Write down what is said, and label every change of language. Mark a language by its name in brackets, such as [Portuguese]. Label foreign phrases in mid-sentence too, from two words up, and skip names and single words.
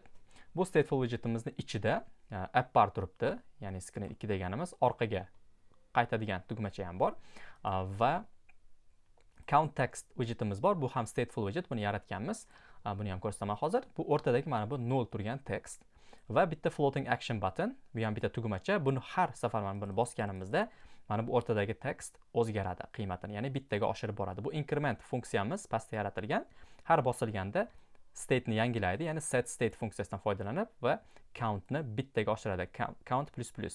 [Uzbek] Bu [English] stateful widgetimizni [Uzbek] ichida [English] app bar [Uzbek] turibdi, ya'ni screen 2 deganimiz orqaga qaytadigan tugmacha ham bor va [English] count text widgetimiz [Uzbek] bor. Bu ham [English] stateful widget. [Uzbek] Buni yaratganmiz. Buni ham ko'rsataman hozir. Bu o'rtadagi mana bu 0 turgan text va bitta [English] floating action button. [Uzbek] Bu ham bitta tugmacha. Buni har safar mana buni bosganimizda mana bu o'rtadagi text o'zgaradi qiymatini, ya'ni bittaga oshirib boradi. Bu increment funksiyamiz pastda yaratilgan. Har bosilganda state'ni yangilaydi, ya'ni [English] set state [Uzbek] funksiyasidan foydalanib va countni bittaga oshiradi. [English] Count plus plus.